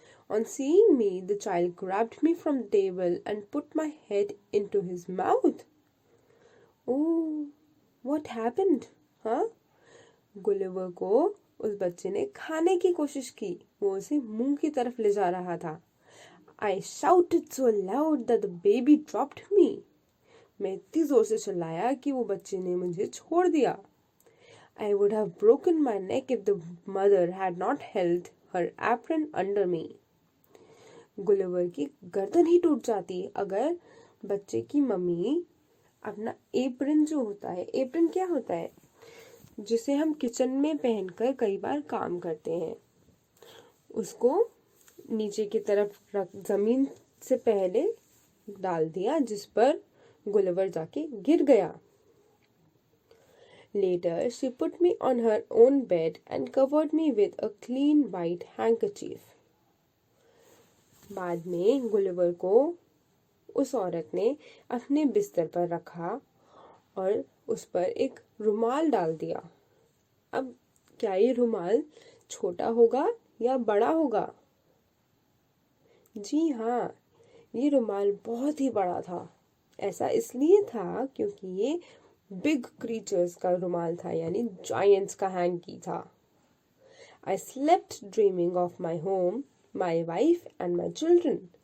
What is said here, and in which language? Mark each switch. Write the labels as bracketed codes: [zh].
[en] On seeing me, the child grabbed me from the table and put my head into his mouth. Oh, what happened? [hi] हाँ, Gulliver को उस बच्चे ने खाने की कोशिश की, वो उसे मुंह की तरफ ले जा रहा था। [en] I shouted so loud that the baby dropped me. [hi] मैं इतनी जोर से चिल्लाया कि वो बच्चे ने मुझे छोड़ दिया। [en] I would have broken my neck if the mother had not held her apron under me. [hi] Gulliver की गर्दन ही टूट जाती अगर बच्चे की मम्मी अपना एप्रन जो होता है, एप्रन क्या होता है, जिसे हम किचन में पहनकर कई बार काम करते हैं, उसको नीचे की तरफ जमीन से पहले डाल दिया, जिस पर गुलिवर जाके गिर गया। [en] Later, she put me on her own bed and covered me with a clean white handkerchief. [hi] बाद में गुलिवर को उस औरत ने अपने बिस्तर पर रखा और उस पर एक रुमाल डाल दिया। अब क्या ये रुमाल छोटा होगा या बड़ा होगा? जी हाँ, ये रुमाल बहुत ही बड़ा था। ऐसा इसलिए था क्योंकि ये बिग क्रीचर्स का रुमाल था, यानी जायंट्स का हैंकी था। [en] I slept dreaming of my home, my wife and my children.